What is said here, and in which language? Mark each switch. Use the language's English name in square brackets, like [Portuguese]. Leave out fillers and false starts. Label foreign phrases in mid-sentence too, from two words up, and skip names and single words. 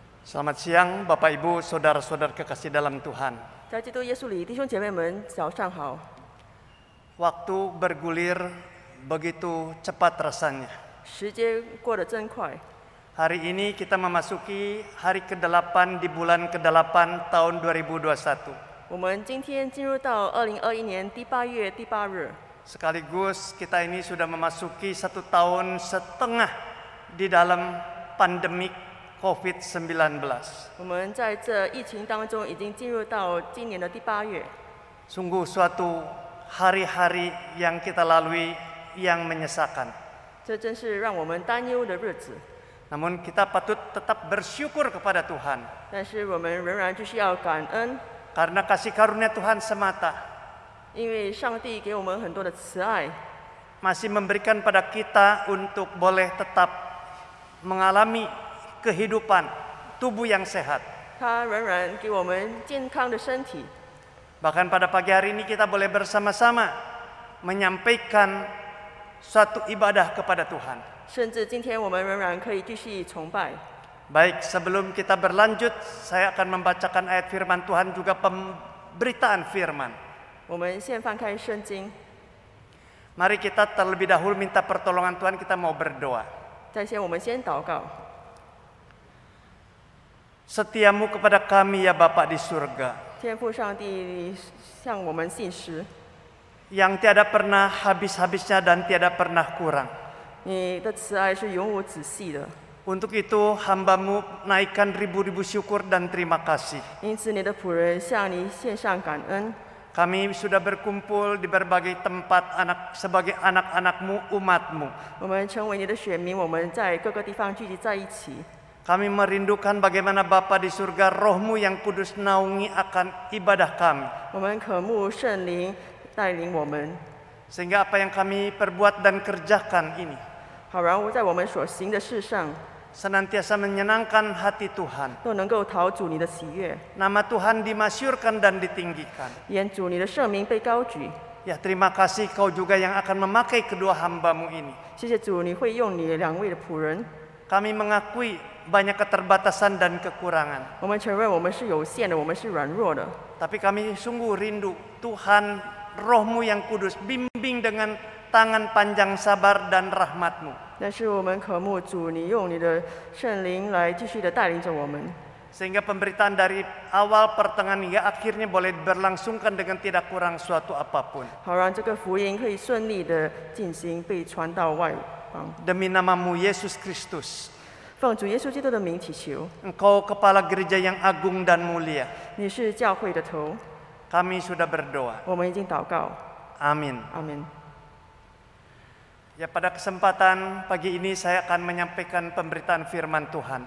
[Indonesian] Selamat siang Bapak Ibu, Saudara-saudara kekasih dalam Tuhan. [Chinese] 在基督耶稣里，弟兄姐妹们，早上好。 [Indonesian] Waktu bergulir begitu cepat rasanya. [Chinese] 时间过得真快， [Indonesian] Hari ini kita memasuki hari ke-8 di bulan ke-8 tahun 2021. [Chinese] 我们今天进入到2021年第8月第8日， [Indonesian] Sekaligus kita ini sudah memasuki 1,5 tahun di dalam pandemik COVID-19. [Chinese] 我们在这疫情当中已经进入到今年的第8月， [Indonesian] Sungguh suatu hari-hari yang kita lalui yang menyesakan. [Chinese] 这真是让我们担忧的日子。 [Indonesian] Namun kita patut tetap bersyukur kepada Tuhan. [Chinese] 但是我们仍然就是要感恩， [Indonesian] Karena kasih karunia Tuhan semata [Chinese] 因为上帝给我们很多的慈爱， [Indonesian] masih memberikan pada kita untuk boleh tetap mengalami kehidupan tubuh yang sehat. [Chinese] 他仍然给我们健康的身体。 [Indonesian] Bahkan pada pagi hari ini kita boleh bersama-sama menyampaikan suatu ibadah kepada Tuhan. [Chinese] 甚至今天我们仍然可以继续崇拜。 [Indonesian] Baik, sebelum kita berlanjut, saya akan membacakan ayat firman Tuhan juga pemberitaan firman. [Chinese] 我们先翻开圣经， [Indonesian] Mari kita terlebih dahulu minta pertolongan Tuhan, kita mau berdoa. [Chinese] 我们先祷告。 [Indonesian] Setiamu kepada kami ya Bapa di surga, [Chinese] 天父上帝向我们信实， [Indonesian] yang tiada pernah habis-habisnya dan tiada pernah kurang. [Chinese] 你的慈爱是永无止息的。 [Indonesian] Untuk itu hamba-Mu naikkan ribu-ribu syukur dan terima kasih. [Chinese] 因此，你的仆人向你献上感恩。 [Indonesian] Kami sudah berkumpul di berbagai tempat sebagai anak-anak-Mu, umat-Mu. [Chinese] 我们成为你的选民，我们在各个地方聚集在一起。 [Indonesian] Kami merindukan bagaimana Bapa di surga, Roh-Mu yang kudus naungi akan ibadah kami. [Chinese] 我们渴慕圣灵带领我们， [Indonesian] Sehingga apa yang kami perbuat dan kerjakan ini [Chinese] 好让在我们所行的事上 [Indonesian] senantiasa menyenangkan hati Tuhan. [Chinese] 都能够讨主你的喜悦， [Indonesian] Nama Tuhan dimasyurkan dan ditinggikan. [Chinese] 愿主你的圣名被高举。 [Indonesian] Ya, terima kasih Kau juga yang akan memakai kedua hamba-Mu ini. [Chinese] 谢谢主，你会用你两位的仆人。 [Indonesian] Kami mengakui banyak keterbatasan dan kekurangan. [Chinese] 我们承认我们是有限的，我们是软弱的， [Indonesian] Tapi kami sungguh rindu Tuhan, Roh-Mu yang kudus, bimbing dengan tangan panjang sabar dan rahmat-Mu. [Chinese] 但是我们渴慕主，你用你的圣灵来继续的带领着我们， [Indonesian] Sehingga pemberitaan dari awal, pertengahan hingga akhirnya boleh berlangsungkan dengan tidak kurang suatu apapun. [Chinese] 好让这个福音可以顺利的进行，被传到外邦。 [Indonesian] Demi nama-Mu Yesus Kristus, [Chinese] 奉主耶稣基督的名祈求， [Indonesian] Engkau kepala gereja yang agung dan mulia. [Chinese] 你是教会的头， [Indonesian] Kami sudah berdoa. [Chinese] 我们已经祷告， [Indonesian] Amin. [Chinese] 阿门。 [Indonesian] Ya, pada kesempatan pagi ini saya akan menyampaikan pemberitaan firman Tuhan.